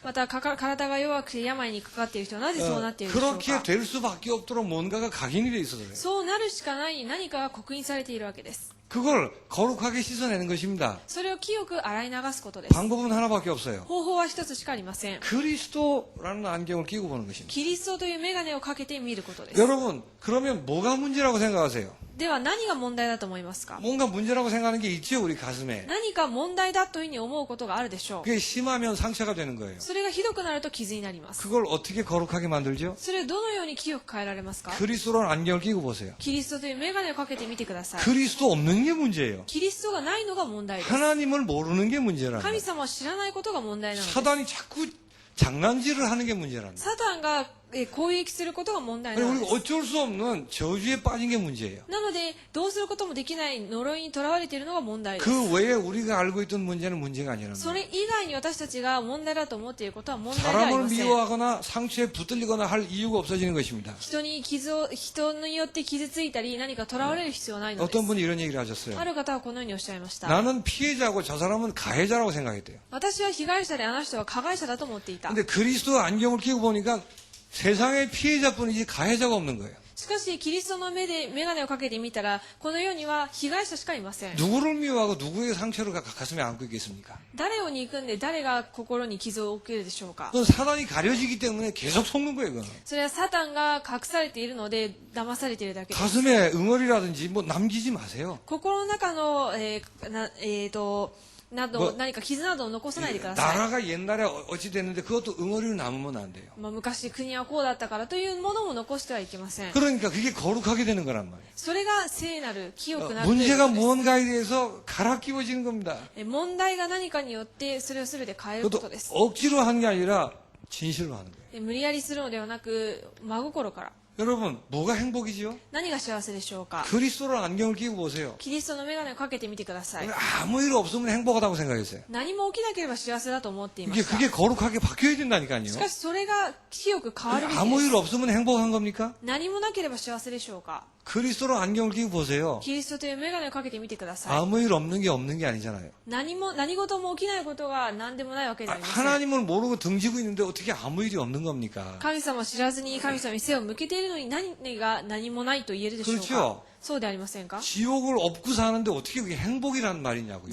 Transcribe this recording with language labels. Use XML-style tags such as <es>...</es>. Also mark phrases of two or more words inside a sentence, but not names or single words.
<ja>また体が弱くて病にかかっている人はなぜそうなっているでしょう</ja> <ko>그렇게</ko> <ja>か。</ja> <ko>될 수밖에 없도록 뭔가가 각인이 돼 있어서 그래요.</ko> <ja>そうなるしかない何かが刻印されているわけです。</ja> <ko>그걸 거룩하게 씻어내는 것입니다.</ko> <ja>それを清く洗い流すことです。</ja> <ko>방법은 하나밖에 없어요.</ko> <ja>方法は一つしかありません。</ja> <ko>그리스도라는 안경을 끼고 보는 것입니다.</ko> <ja>キリストという眼鏡をかけて見ることです。</ja> <ko>여러분, 그러면 뭐가 문제라고 생각하세요?</ko> <ja>では何が問題だと思いますか？</ja> <ko>뭔가 문제라고 생각하는 게 있죠, 우리 가슴에.</ko> <ja>何か問題だというふうに思うことがあるでしょう。</ja> <ko>그게 심하면 상처가 되는 거예요.</ko> <ja>それがひどくなると傷になります。</ja> <ko>그걸 어떻게 거룩하게 만들죠?</ko> <ja>それをどのように清く変えられますか？</ja> <ko>그리스도라는 안경을 끼고 보세요.</ko> <ja>キリストという眼鏡をかけてみてください。</ja> <ko>그리스도 없는 게 문제예요.</ko> <ja>キリストがないのが問題です。</ja> <ko>하나님을 모르는 게 문제라는</ko> <ja>神</ja> <ko>거예요.</ko> <ja>様を知らないことが問題なのです。</ja> <ko>사단이 자꾸 장난질을 하는 게 문제라는 거예요.</ko> <ja>サタンが攻撃することが問題なの</ja> <ko>우리가</ko> <ja>です。</ja> <ko>어쩔 수 없는 저주에 빠진 게 문제예요.</ko> <ja>なので、どうすることもできない呪いにとらわれているのが問題です。</ja> <ko>그 외에 우리가 알고 있던 문제는 문제가 아니라는</ko> <ja>そ</ja> <ko>거예요.</ko> <ja>れ以外に私たちが問題だと思っていることは問題ではあり</ja> <ko>사람을</ko> <ja>ません。</ja> <ko>미워하거나 상처에 붙들리거나 할 이유가 없어지는 것입니다.</ko> <ja>人によって傷ついたり何かとらわれる必要はないのです</ja> <ko>어떤 。 분이 이런 얘기를 하셨어요.</ko> <ja>ある方はこのようにおっしゃいました。</ja> <ko>나는 피해자고 저 사람은 가해자라고 생각했대요.</ko> <ja>私は被害者であの人は加害者だと思っていた。</ja> <ko>근데 그리스도 안경을 끼고 보니까 세상에 피해자뿐이지 가해자가 없는 거예요.</ko> <ja>しかし、キリストの目で眼鏡をかけてみたら、この世には被害者しかいません。</ja> <ko>누구를 미워하고 누구의 상처를 가슴에 안고 있겠습니까?</ko> <ja>誰を憎んで誰が心に傷を受けるでしょうか？</ja> <ko>그건 사단이 가려지기 때문에 계속 속는 거예요. 그건.</ko> <ja>それはサタンが隠されているので騙されているだけです。</ja> <ko>가슴에 응어리라든지 뭐 남기지 마세요.</ko> <ja>心の中の、何か傷などを残さないでください。</ja> <ko>나라가 옛날에 어찌 됐는데 그것도 응어리로 남으면 안 돼요.</ko> <ja>昔国はこうだったからというものも残してはいけません。</ja> <ko>그러니까 그게 거룩하게 되는 거란 말이에요.</ko> <ja>それが聖なる、清くなるというこ</ja> <ko>문제가</ko> <ja>とです。</ja> <ko>무언가에 대해서 갈아 끼워지는 겁니다.</ko> <ja>問題が何かによってそれを全て変えるこ</ja> <ko>그것도</ko> <ja>とです。</ja> <ko>억지로 하는 게 아니라 진실로 하는 거예요.</ko> <ja>無理やりするのではなく真心から。</ja> <ko>여러분, 뭐가 행복이지요?</ko> <ja>何が幸せでしょうか？</ja> <ko>그리스도로 안경을 끼고 보세요.</ko> <ja>キリストの眼鏡をかけてみてください。</ja> <ko>아무 일 없으면 행복하다고 생각했어요.</ko> <ja>何も起きなければ幸せだと思っていま</ja> <ko>이게</ko> <ja>した。</ja> <ko>그게 거룩하게 바뀌어야 된다니까요.</ko> <ja>しかしそれが清く変わるべき</ja> <ko>아무</ko> <ja>で</ja> <ko>일</ko> <ja>す。</ja> <ko>없으면 행복한 겁니까?</ko> <ja>何もなければ幸せでしょうか？</ja> <ko>그리스도로 안경을 끼고 보세요.</ko> <ja>キリストという眼鏡をかけてみてください。</ja> <ko>아무 일 없는 게 아니잖아요.</ko> <ja>何事も起きないことが何でもないわけではありません。</ja> <ko>하나님을 모르고 등지고 있는데 어떻게 아무 일이 없는 겁니까?</ko> <ja>神様を知らずに神様に背を向けているのに何もないと言えるでしょうか？</ja> <ko>그렇죠.</ko> <ja>そうでありませんか？</ja> <ko>지옥을 업고 사는데 어떻게 그게 행복이라는 말이냐고요.</ko>